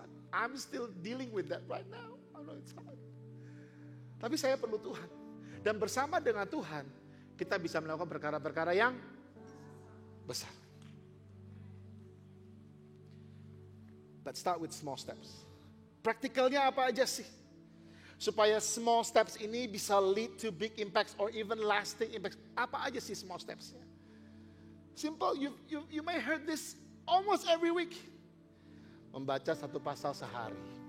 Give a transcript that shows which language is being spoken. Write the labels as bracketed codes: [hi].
[en] I'm still dealing with that right now. I know it's hard. [id] Tapi saya perlu Tuhan. Dan bersama dengan Tuhan, kita bisa melakukan perkara-perkara yang besar. [en] But start with small steps. [id] Praktikalnya apa aja sih? Supaya [en] small steps [id] ini bisa [en] lead to big impacts or even lasting impacts. [id] Apa aja sih [en] small stepsnya? Simple, you may heard this almost every week. [id] Membaca 1 pasal sehari.